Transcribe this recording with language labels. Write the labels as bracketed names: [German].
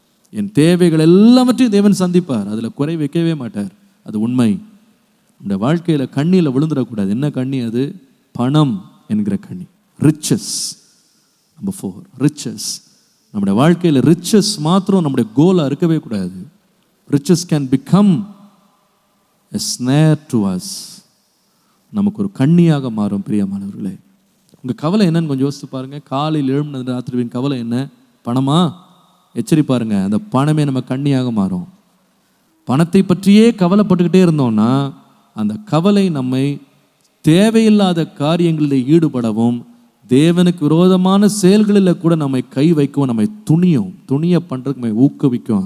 [Tamil] என் தேவைகள் எல்லாவற்றையும் தேவன் சந்திப்பார், அதில் குறை வைக்கவே மாட்டார். அது உண்மை. இந்த வாழ்க்கையில் கண்ணியில் விழுந்துடக்கூடாது. என்ன கண்ணி அது? பணம் என்கிற கண்ணி. ரிச்சஸ். Number 4, riches. நம்முடைய வாழ்க்கையில் ரிச்சஸ் மாத்திரம் நம்முடைய கோலாக இருக்கவே கூடாது. [English] Riches can become a snare to us. [Tamil] நமக்கு ஒரு கண்ணியாக மாறும். பிரியமானவர்களே, உங்கள் கவலை என்னன்னு கொஞ்சம் யோசித்து பாருங்கள். காலையில் எழும்பினது ராத்திரிவின் கவலை என்ன? பணமா? எச்சரி பாருங்க, அந்த பணமே நம்ம கண்ணியாக மாறும். பணத்தை பற்றியே கவலைப்பட்டுக்கிட்டே இருந்தோம்னா அந்த கவலை நம்மை தேவையில்லாத காரியங்களில் ஈடுபடவும் தேவனுக்கு விரோதமான செயல்களில் கூட நம்மை கை வைக்கவும் நம்மை துணிய பண்ணுறதுக்கு நம்மை ஊக்குவிக்கும்.